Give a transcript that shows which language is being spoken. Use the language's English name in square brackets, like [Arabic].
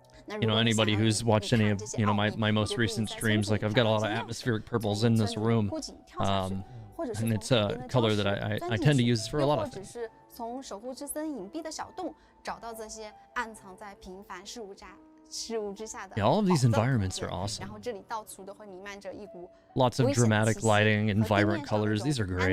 [English] Anybody who's watched any of my most recent streams, like I've got a lot of atmospheric purples in this room, and it's a color that I tend to use for a lot of things. [Chinese] 从守护之森隐蔽的小洞找到这些暗藏在平凡事物之下的 [English] Yeah, all of these environments are awesome. [Chinese] 然后这里到处都会弥漫着一股 [English] Lots of dramatic lighting and vibrant colors. These are great.